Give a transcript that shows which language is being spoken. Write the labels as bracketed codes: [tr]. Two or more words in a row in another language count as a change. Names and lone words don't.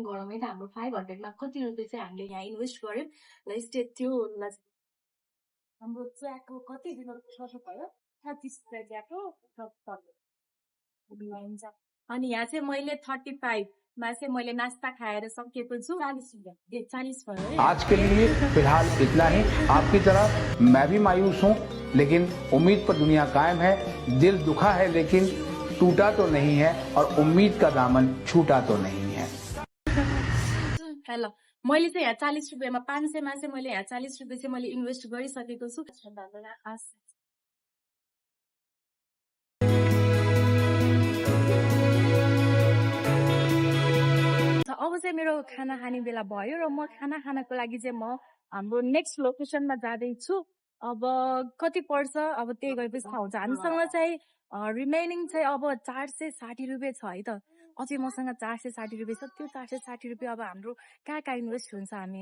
[ne] गरौँ है त हाम्रो 500मा कति रुपियाँ चाहिँ हामीले यहाँ इन्भेस्ट गर्यौँ ल [en] stay tune [ne] हाम्रो चियाको कति दिन सर्नु भयो 30 रुपियाँ चियाको हुन्छ अनि यहाँ चाहिँ मैले 35मा चाहिँ मैले नास्ता खाएर सकेको छु 40 रुपियाँ 40 भयो है [hi] आज के लिए फिलहाल इतना ही। आपकी तरह मैं भी मायूस हूँ लेकिन उम्मीद पर दुनिया कायम है। दिल दुखा है लेकिन टूटा तो नहीं है और उम्मीद का दामन छूटा तो नहीं है। [ne] ल मैले चाहिँ यहाँ 40 रुपियाँमा 500मा चाहिँ मैले यहाँ 40 रुपियाँ चाहिँ मैले इन्भेस्ट गरिसकेको छु अब चाहिँ मेरो खाना खाने बेला भयो र म खाना खानको लागि चाहिँ म हाम्रो नेक्स्ट लोकेसनमा जाँदैछु अब कति पर्छ अब त्यही गएपछि थाहा हुन्छ हामीसँग चाहिँ रिमेनिङ चाहिँ अब 460 रुपियाँ छ है त अझै मसँग 460 रुपियाँ छ त्यो 460 रुपियाँ अब हाम्रो कहाँ कहाँ इन्भेस्ट हुन्छ हामी